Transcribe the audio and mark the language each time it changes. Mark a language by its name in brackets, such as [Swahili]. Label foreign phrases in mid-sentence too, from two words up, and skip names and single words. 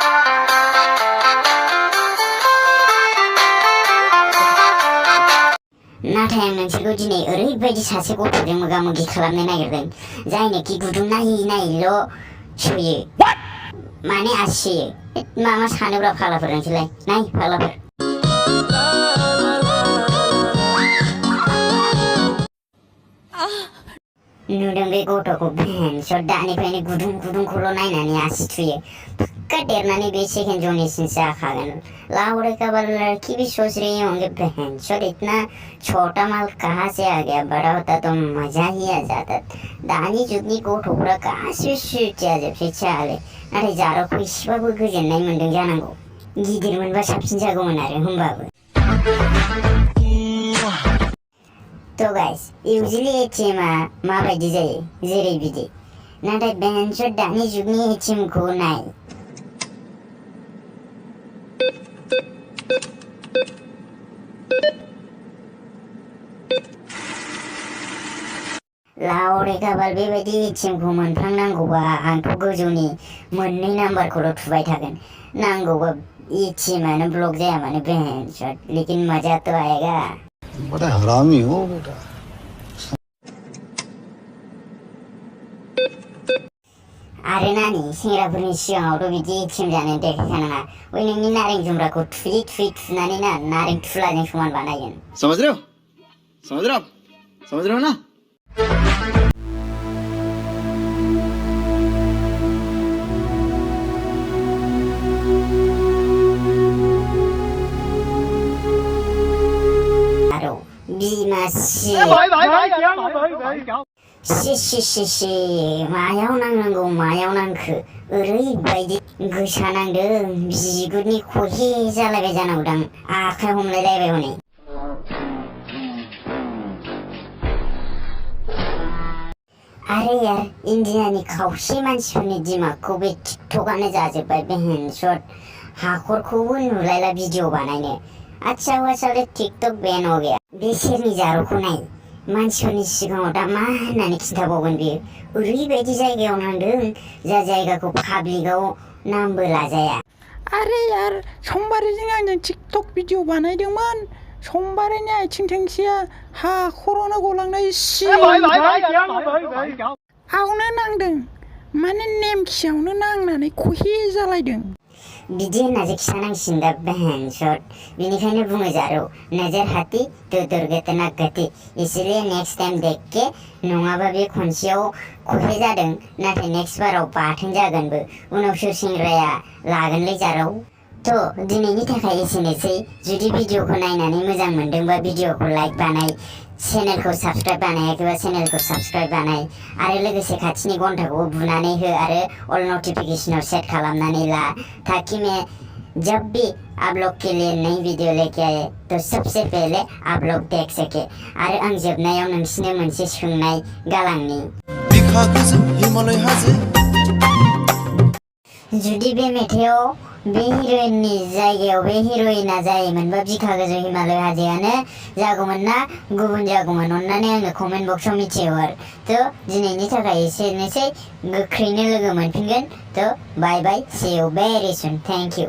[Bodo] नाथाय आं नोंसोरखौ दिनै ओरैबायदि सासे गथ'जों मोगा मोगि खालामनो नागिरदों जायनोखि गुदुं नायैल' सोयो माने आसियो मा सानोब्रा फाग्लाफोर नोंसोरलाय नाय फाग्लाफोर नुदों बे गथ'खौ भेन्सर दानिफ्रायनो गुदुंखौल' नायनानै आसि थुयो पक्का देरनानै बे सेकेन्ड जनरेशन जाखागोन [Hindi] लाउड़े का लड़की भी सोच रही होंगे भेन्सर इतना छोटा माल कहाँ से आ गया बड़ा होता तो मजा ही आ जाता [Bodo] दानि जुगनि गथ'फोरा गासिबो सुथिया जोबसै चाले नाथाय जारौखौ एसेबाबो गोजोननाय मोनदों जानांगौ गिदिर मोनबा साबसिन जागौमोन आरो होमबाबो तो [English] guys usually [Bodo] एटीएमआ माबायदि जायो जेरै बिदि नाथाय भेन्सर दानि जुगनि एटीएमखौ नाय लाउड़े गाबाल बेबायदि एटीएमखौ मोनफ्लांनांगौबा आंथ' गोजौनि मोननै नाम्बारखौल' थुबाय थागोन नांगौबा एटीएमआनो ब्लक जाया मानो भेन्सर [Hindi] लेकिन मजा तो आएगा बड़ा हरामी हो बेटा [Bodo] आरो नानि सेंग्राफोरनि सिगाङावथ' बिदि एटीएम जानो देखायखानाङा बै नोंनि नारें जुमब्राखौ थुयै थुनानै ना नारें थुलाजों समान बानायगोन [Hindi] समझ रहे हो ना [Bodo] बिमासि मायाव नांनांगौ मायाव नांखो ओरैबायदि गोसा नांदों बिगुरनि खहे जालायबाय जानांगौदां आखाइ हमलायलायबाय हनै आरो यार इन्डियानि खावसे मानसिफोरनि दिमागखौ बे टिकटकआनो जाजोब्बाय भेन्सर हाखरखौबो नुलायला भिडिअ बानायनो [Hindi] अच्छा हुआ साले टिकटक बैन हो गया [Bodo] बे सेरनि जारौखौ नाय मानसिफोरनि सिगाङाव दा मा होननानै खिन्थाबावगोन बेयो ओरैबायदि जायगायाव नांदों जा जायगाखौ पाब्लिकआव नामबो लाजाया आरे यार समबारजों आंजों टिकटक भिडिअ बानायदोंमोन समबारनि आथिं थोंसेया हाखरावनो गलांनाय आवनो नांदों माने नेमखियावनो नांनानै खहे जालायदों बिदि होननासो खिन्थानांसिगोन दा भेन्सर बिनिखायनो बुङो जारौ [Hindi] नजर हाथी तो दुर्घटना गति इसलिए नेक्स्ट टाइम देख के [Bodo] नङाबा बे खनसेयाव खहे जादों नाथाय नेक्स्ट बाराव बाथोन जागोनबो उनाव सोर सेंग्राया लागोनलै जारौ थ' दिनैनि थाखाय एसेनोसै जुदि भिडिअखौ नायनानै मोजां मोनदोंबा भिडिअखौ लाइक बानाय चेनेलखौ साबस्क्राइब बानायाखैबा चेनेलखौ साबस्क्राइब बानाय आरो लोगोसे खाथिनि घन्टाखौबो बुनानै हो आरो अल नोटिफिकेशनाव सेट खालामनानै ला [Hindi] ताकि मैं जब भी आप लोग के लिए नई वीडियो लेके आए तो सबसे पहले आप लोग देख सके [Bodo] आरो आं जोबनायाव नोंसिनो मोनसे सोंनाय गालांनि जुदि बे मेथाइआव बे हिर'इननि जायगायाव बे हिर'इना जायोमोनबा बिखा गोजौ हिमालय हाजोआनो जागौमोन ना गुबुन जागौमोन अननानै आंनो कमेन्ट बक्सआव मिथिहर थ' दिनैनि थाखाय एसेनोसै गोख्रैनो लोगो मोनफिनगोन थ' [English] bye bye see you very soon thank you